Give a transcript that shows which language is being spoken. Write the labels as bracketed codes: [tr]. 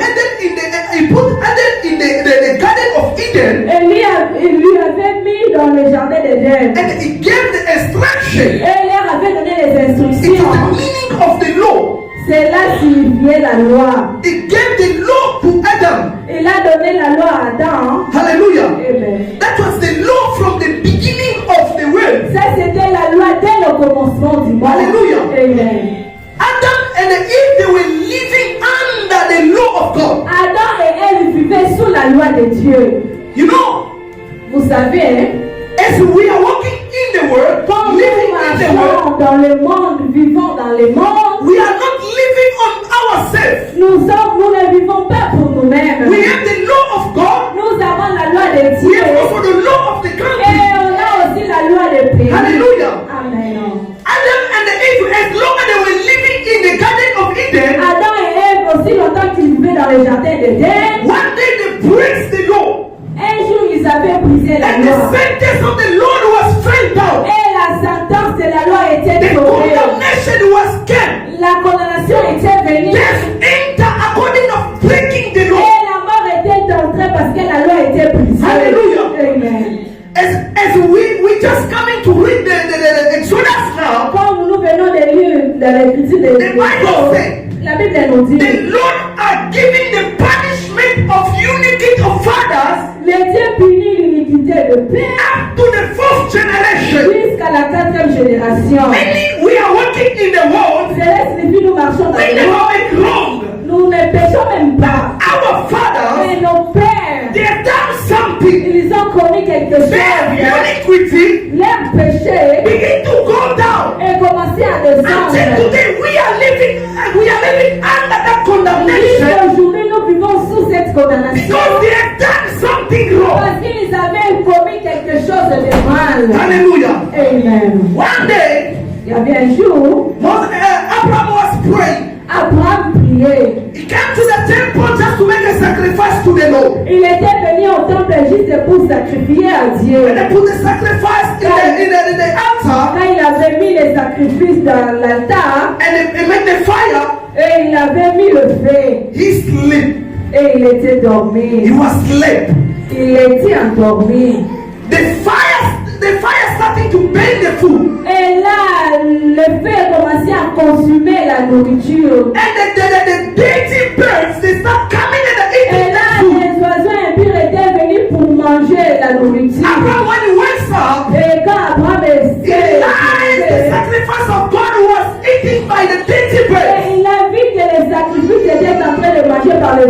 [en] Adam in the Garden of Eden, [fr] et lui avait mis dans le jardin d'Éden. [en] and He gave the instruction. [fr] Et il leur avait donné les [en] It is the [fr] instructions. [en] meaning of the law. [fr] Cela signifiait la loi. [en] He gave the law to Adam. [fr] Il a donné la loi à Adam. Hallelujah. Amen. [en] That was the law from the beginning of the world. [fr] Ça, c'était la loi dès le commencement du monde. Hallelujah. Amen. [en] Adam and Eve, they were living under the law of God. [fr] Adam et Ève vivaient sous la loi de Dieu. [en] You know, [fr] Vous savez, hein, [en] as we are walking in the world, [fr] quand nous [en] living in the world, [fr] marchons dans le monde, vivons dans le monde, [en] we are not living on ourselves. [fr] nous ne vivons pas pour nous-mêmes. [en] We have the law of God. [fr] Nous avons la loi de [en] We [fr] Dieu [en] have also the law of the [fr] et [en] country. [fr] on a aussi la loi de pays. Hallelujah. Amen. [en] Adam and Eve, as long as they were living in the Garden of Eden, [fr] Adam et Ève, aussi longtemps qu'ils vivaient dans le jardin d'Éden, [en] one day they breaks the law. [fr] un jour ils ils avaient brisé la [en] And the [fr] loi. [en] sentence of the Lord was fell down. [fr] Et la sentence de la loi était [en] The [fr] tombée. [en] condemnation was came. [fr] La condamnation était venue. [en] Death entered according of breaking the [fr] Et [en] law. [fr] la mort était entrée parce que la loi était brisée. Hallelujah. Amen. [en] As we just coming to read the Exodus now, [fr] Comme nous venons de lire dans l'écriture de [en] The Bible said, [fr] la Bible nous dit, [en] the Lord are giving the punishment of iniquity of fathers [fr] les dieux punissent l'iniquité de père [en] up to the fourth generation. [fr] jusqu'à la 4e génération. [en] Meaning we are working in the world, [fr] Cela signifie nous marchons dans [en] we [fr] le [en] never [fr] monde. [en] make wrong. [fr] Nous ne péchons même pas. [en] Our fathers, [fr] Mais nos pères, [en] they have done something. [fr] ils ont commis quelque chose. [en] Their iniquity [fr] Leur péché [en] begin to go down. [fr] est commencé à [en] Until [fr] descendre. [en] today we are living under that condemnation [fr] Jusqu'aujourd'hui, nous vivons sous cette condamnation. [en] because they have done something wrong. [fr] Parce qu'ils avaient commis quelque chose de mal. Hallelujah. Amen. [en] One day, [fr] Il y avait un jour, [en] Abraham was praying. [fr] Abraham priait. [en] He came to the temple just to make a sacrifice to the Lord. [fr] Il était venu au temple juste pour sacrifier à Dieu. [en] And they put the sacrifice in the altar, [fr] Quand il avait mis les sacrifices dans l'altar, [en] and they made the fire. [fr] et il avait mis le feu, [en] He slept. [fr] et il était [en] He [fr] dormi. [en] was slept. [fr] Il était endormi. [en] The fire started to burn the food. [fr] Et là, le feu commençait à consumer la nourriture. [en] And the dirty birds, they start coming and [fr] Et [en] eating [fr] là, [en] the food. [fr] les oiseaux impurs étaient venus pour manger la nourriture. [en] Abraham, when he wakes up, [fr] Et quand Abraham [en] he realized the [fr] est [en] sacrifice of God was eaten by the dirty birds. [fr] il a vu que les sacrifices étaient en train de manger par les